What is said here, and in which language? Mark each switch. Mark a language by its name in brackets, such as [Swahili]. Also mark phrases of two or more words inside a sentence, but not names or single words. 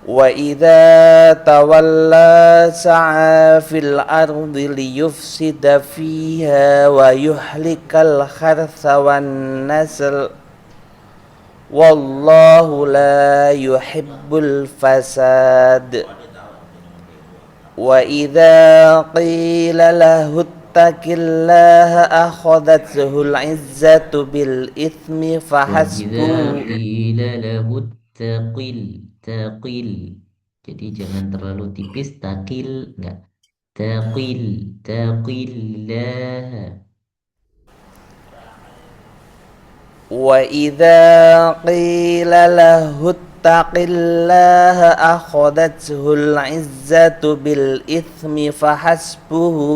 [Arabic] وإذا تولى سعى في الأرض ليفسد فيها ويهلك الحرث والنسل والله لا يحب الفساد وإذا قيل له اتق الله أخذته العزة بالإثم وإذا فحسبه. قيل له اتق. [Indonesian] Jadi jangan terlalu tipis, taqil enggak. [Arabic] Taqillah. وإذا قيل له اتق الله أخذته العزة بالإثم فحسبه